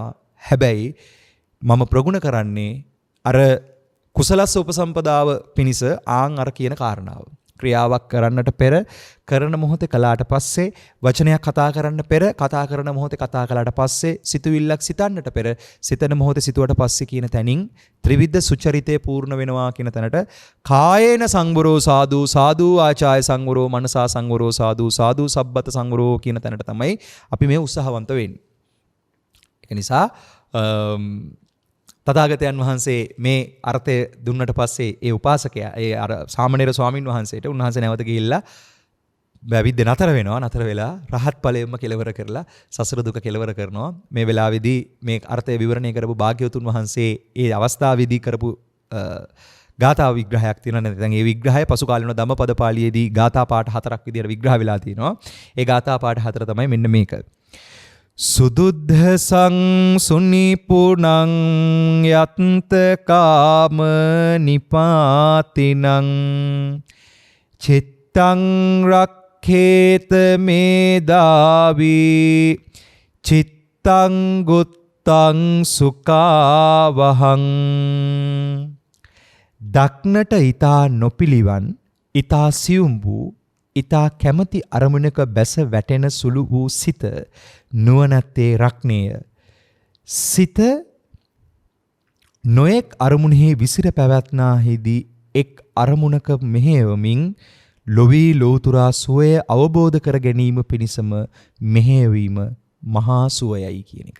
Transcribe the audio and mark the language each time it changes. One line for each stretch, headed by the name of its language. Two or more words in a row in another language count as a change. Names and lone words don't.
Sinhala: හැබැයි මම ප්‍රගුණ කරන්නේ අර කුසලස්ස උපසම්පදාව පිණිස අර කියන කාරණාව. ක්‍රියාවක් කරන්නට පෙර කරන මොහොතේ කළාට පස්සේ වචනයක් කතා කරන්න පෙර කතා කරන මොහොතේ කතා කළාට පස්සේ සිතුවිල්ලක් සිතන්නට පෙර සිතන මොහොතේ සිතුවට පස්සේ කියන තැනින් ත්‍රිවිධ සුචරිතේ පූර්ණ වෙනවා කියන තැනට
Pali: කායේන සංවරෝ සාදු සාදු ආචාය සංවරෝ මනසා සංවරෝ සාදු සාදු සබ්බත සංවරෝ
Sinhala: කියන තැනට තමයි අපි මේ උත්සාහවන්ත වෙන්නේ. ඒක නිසා තථාගතයන් වහන්සේ මේ අර්ථය දුන්නට පස්සේ ඒ උපාසකයා ඒ අර සාමණේර ස්වාමින් වහන්සේට උන්වහන්සේ නැවත ගිහිල්ලා බැවිද්ද නතර වෙනවා. නතර වෙලා රහත් ඵලයෙන්ම කෙලවර කරලා සසර දුක කෙලවර කරනවා. මේ වෙලාවේදී මේ අර්ථය විවරණය කරපු භාග්‍යවතුන් වහන්සේ ඒ අවස්ථාවේදී කරපු ගාථා විග්‍රහයක් තියෙනවා. නැත්නම් ඒ විග්‍රහය පසු කාලිනව ධම්මපද පාළියේදී ගාථා පාඨ 4ක් විදියට විග්‍රහ වෙලා තිනවා. ඒ ගාථා පාඨ 4 තමයි මෙන්න මේක.
Pali: සුදුද්ධ සංසුනිපුනං යත්ත කාම නිපාතිනං චිත්තං රක්ඛේත මේදාවි චිත්තං ගුත්තං සුඛාවහං.
Sinhala: දක්නට ඊතා නොපිලිවන් ඊතා සියුම් වූ ඊතා කැමැති අරමුණක බැස වැටෙන සුළු වූ සිත නුවණැත්තේ රක්ණේය. සිත නොඑක් අරමුණෙහි විසිර පැවැත්නාහිදී එක් අරමුණක මෙහෙයවමින් ලොවී ලෝතුරා සෝය අවබෝධ කර ගැනීම පිණිසම මෙහෙයවීම මහා සුවයයි කියන එක.